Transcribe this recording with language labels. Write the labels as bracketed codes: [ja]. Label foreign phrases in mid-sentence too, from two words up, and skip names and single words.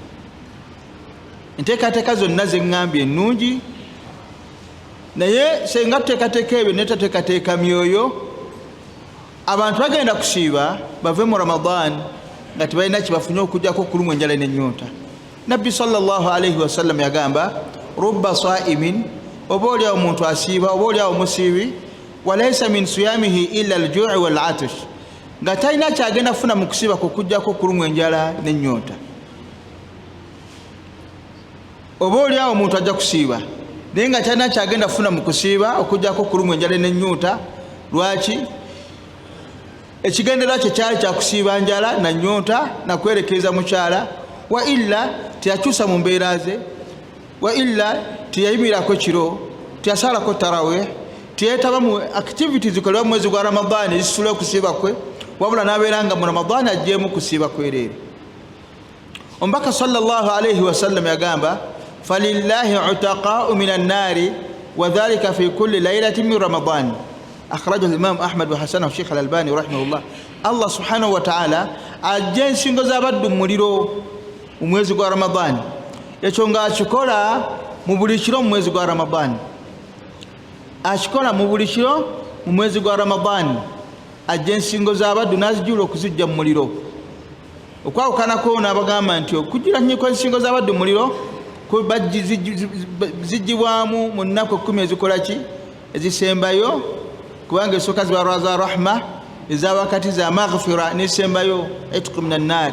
[lg] Enteekateeka zonna ze ŋŋambye ennungi naye senga tuteekateeka ebyo ne tateekateeka myoyo abantu bagenda kusiiba bave mu Ramadani nga tebalina kibafunye okujjako kulumwa enjala n'ennyonta. Nabbi [ar] صلى الله عليه وسلم [lg] yagamba [ar] رب صائم [lg] oba oliawo omuntu asiiba oba oliawo musiibi [ar] وليس من صيامه إلا الجوع والعطش [lg] nga talina kyagenda kufuna mu kusiiba kukujjako kulumwa enjala n'ennyonta. Oba oliawo omuntu ajja kusiiba naye nga talina kyagenda kufuna mu kusiiba okujjako kulumwa enjala n'ennyonta. Lwaki? Ekigendererwa kye kyali kya kusiiba njala na nnyonta na kwerekereza mukyala, [ar] وإلا [lg] teyakyusa mu mbeera ze, [ar] وإلا [lg] teyayimirako kiro, teyasalako tarawih, teyetaba mu activities zikolebwa mu mwezi gwa Ramadani ezisula okusiiba kwe, wabula n'abeera nga mu Ramadani ajjeemu kusiiba kwereere. Omubaka [ar] صلى الله عليه وسلم [lg] yagamba [ar] ولله عتقاء من النار وذلك في كل ليلة من رمضان. أخرجه الإمام أحمد وحسنه الشيخ الألباني رحمه الله. الله سبحانه وتعالى [lg] ajja ensingo z'abaddu muliro mwezi gwa Ramadani ekyo akikola mu buli kiro mu mwezi gwa Ramadani, akikola mu buli kiro mu mwezi gwa Ramadani ajja ensingo z'abaddu n'azijula okuzijja mu muliro. Okwawukanako n'abagamba nti okujjula nnyiko ensingo z'abaddu mu muliro zijjibwamu mu nnaku 10 ezikola ki ezisembayo, kubanga esooka ziba za rahma, eza wakati za maghfira n'esembayo [ar] عتقاء من النار.